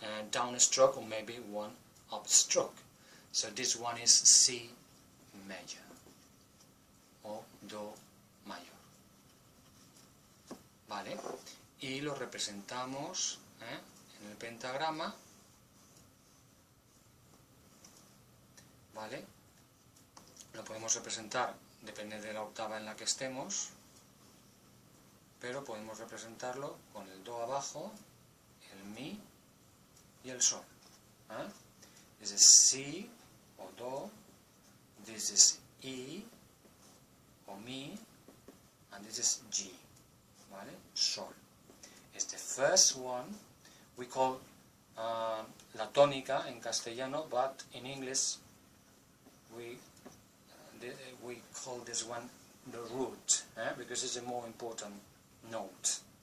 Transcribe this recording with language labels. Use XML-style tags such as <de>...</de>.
<en>downstroke or maybe one upstroke. So this one is C major o Do mayor.</en> <es>¿Vale? Y lo representamos en el pentagrama. ¿Vale? Lo podemos representar, depende de la octava en la que estemos, pero podemos representarlo con el Do abajo, el Mi y el Sol.</es> <en>This is Si o Do, this is I o Mi, and this is G. ¿Vale? Sol. It's the first one we call la tónica en castellano, but in English we call this one the root, because it's a more important note.</en>